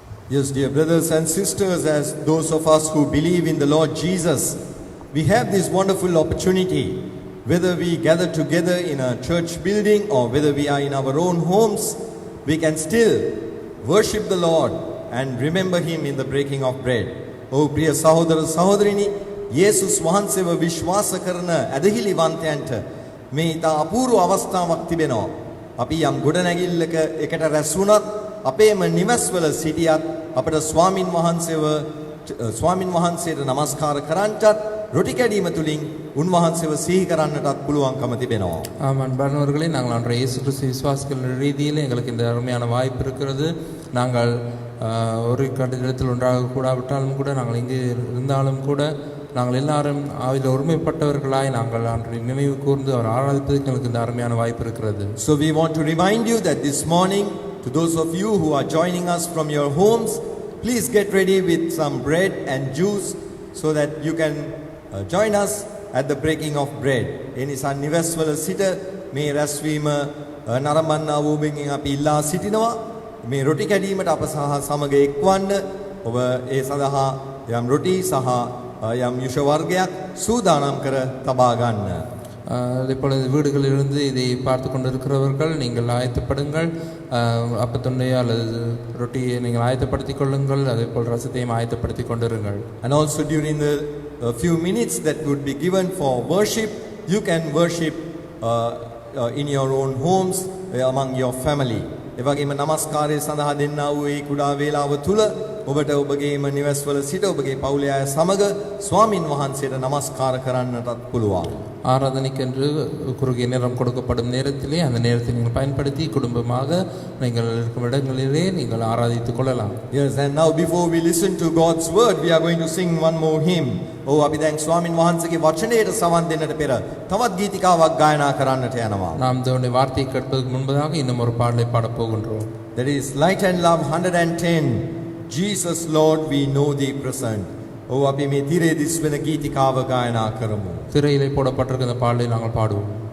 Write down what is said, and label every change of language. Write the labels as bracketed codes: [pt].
[en] Yes, dear brothers and sisters, as those of us who believe in the Lord Jesus, we have this wonderful opportunity, whether we gather together in a church building or whether we are in our own homes, we can still worship the Lord and remember Him in the breaking of bread. [si] Oh, priya sahodara sahodrini, යේසුස් වහන්සේව විශ්වාස කරන ඇදහිලිවන්තයන්ට මේ ඉතා අපූර්ව අවස්ථාවක් තිබෙනවා. අපි යම් ගොඩනැගිල්ලක එකට රැස් වුණත් අපේම නිවස්වල සිටියත් අපට ස්වාමින් වහන්සේව ස්වාමින් වහන්සේට නමස්කාර කරන්නටත් රොටි කැඩීම තුලින් උන්වහන්සේව සිහි කරන්නටත් පුළුවන්කම තිබෙනවා. [ta] ஆம் அன்பானவர்களே, நாங்கள் அன்றைய இயேசு கிறிஸ்து விசுவாசிகள் ரீதியில் எங்களுக்கு இந்த அருமையான வாய்ப்பு இருக்கிறது. நாங்கள் ஒரு கட்டிடத்தில் ஒன்றாக கூடாவிட்டாலும் கூட, நாங்கள் இங்கே இருந்தாலும் கூட, நாங்கள் எல்லாரும் அதில் ஒருமைப்பட்டவர்களாய் நாங்கள் அன்றை நினைவு கூர்ந்து அவர் ஆராதிப்பதற்கு எங்களுக்கு இந்த அருமையான வாய்ப்பு இருக்கிறது. [en] So we want to remind you that this morning, to those of you who are joining us from your homes, please get ready with some bread and juice so that you can join us at the breaking of bread. [si] එනිසා නිවෙස්වල සිට මේ රැස්වීම නරඹන්නා වූ බැගින් අපි ඉල්ලා සිටිනවා. මේ රොටි කැඩීමට අප සහ සමග එක්වන්න. ඔබ ඒ සඳහා යම් රොටි සහ යම් යුෂ වර්ගයක් සූදානම් කර තබා ගන්න. [ta] இப்பொழுது வீடுகளிலிருந்து இதை பார்த்து கொண்டிருக்கிறவர்கள் நீங்கள் ஆயத்தப்படுங்கள். அப்பத்துண்டையோ அல்லது ரொட்டியை நீங்கள் ஆயத்தப்படுத்திக் கொள்ளுங்கள். அதே போல் ரசத்தையும் ஆயத்தப்படுத்திக் கொண்டிருங்கள். [en] And also during the few minutes that would be given for worship, you can worship in your own homes, among your family. [si] එවැගේම නමස්කාරය සඳහා දෙන්නා වූ ඒ කුඩා වේලාව තුල ඔබට ඔබගේම නිවෙස්වල සිට ඔබගේ පවුලේ අය සමග ස්වාමින් වහන්සේට නමස්කාර කරන්නටත් පුළුවන්. [ta] ஆராதனைக்கென்று குறுகிய நேரம் கொடுக்கப்படும் நேரத்திலே அந்த நேரத்தை நீங்கள் பயன்படுத்தி குடும்பமாக நீங்கள் இருக்கும் இடங்களிலே நீங்கள் ஆராதித்துக் கொள்ளலாம். [en] Yes, and now before we listen to God's word, we are going to sing one more hymn. [si] අපි දැන් ස්වාමින් වහන්සේගේ වචනයට සවන් දෙන්නට පෙර තවත් ගීතිකාවක් ගායනා කරන්නට යනවා. [ta] நாம் தேவனுடைய வார்த்தையை கேட்பதற்கு முன்பதாக இன்னும் ஒரு பாடலை பாடப் போகின்றோம். [en] That is Light and Love 110. Jesus Lord, we know thee present. [si] අපි මේ තිරේ දිස් වෙන ගීතිකාව ගායනා කරමු. [ta] திரையிலே போடப்பட்டிருக்கிற இந்த பாடலை நாங்கள் பாடுவோம்.